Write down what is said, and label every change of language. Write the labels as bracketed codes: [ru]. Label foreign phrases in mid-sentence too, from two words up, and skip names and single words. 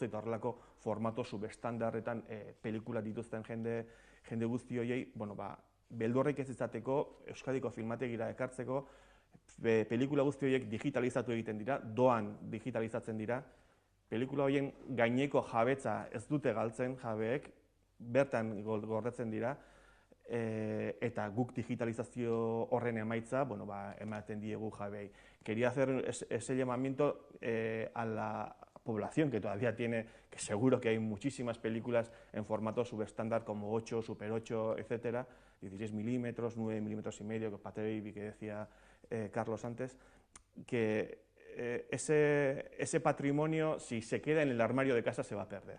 [eu] eta horrelako formato subestandarretan pelikula dituzten jende guzti horiei, beldurrik ez izateko, Euskadiko filmategira ekartzeko, pelikula guzti horiek digitalizatu egiten dira, doan digitalizatzen dira, pelikula horien gaineko jabetza ez dute galtzen jabeek, bertan gordetzen dira, eta guk digitalizazio horren emaitza ematen diegu jabeei. [es] Quería hacer ese llamamiento a la población que todavía tiene, que seguro que hay muchísimas películas en formato subestándar como 8, Super 8, etcétera, 16 milímetros, 9 milímetros y medio, que Pathé Baby, que decía Carlos antes, que ese patrimonio, si se queda en el armario de casa, se va a perder.